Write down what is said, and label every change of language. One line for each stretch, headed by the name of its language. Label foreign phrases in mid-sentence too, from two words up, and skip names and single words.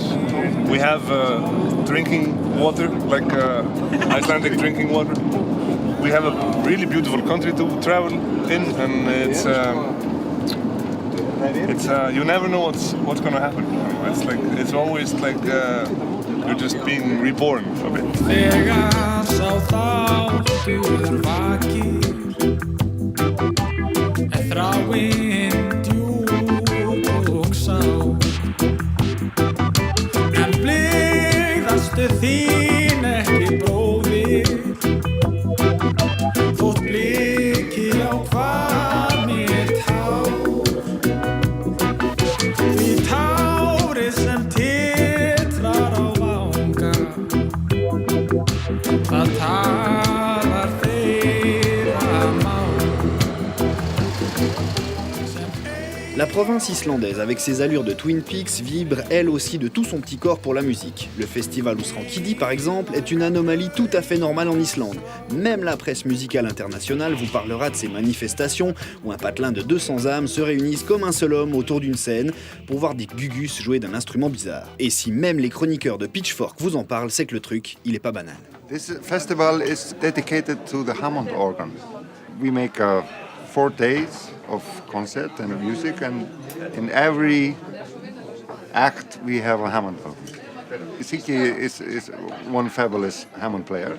English: We have drinking water, like Icelandic drinking water. We have a really beautiful country to travel in, and it's you never know what's gonna happen. It's always like you're just being reborn a bit.
Icelandic: Þín ekki bróðir þótt bliki á hvaðni tár því tárið sem titrar á vanga það talar þeirra mál.
French: La province islandaise, avec ses allures de Twin Peaks, vibre elle aussi de tout son petit corps pour la musique. Le festival Avec Kiddi, par exemple, est une anomalie tout à fait normale en Islande. Même la presse musicale internationale vous parlera de ces manifestations où un patelin de 200 âmes se réunissent comme un seul homme autour d'une scène pour voir des gugus jouer d'un instrument bizarre. Et si même les chroniqueurs de Pitchfork vous en parlent, c'est que le truc, il est pas banal.
English: This festival is dedicated to the Hammond organ. We make 4 days of concert and music, and in every act we have a Hammond organ. Siki is one fabulous Hammond player.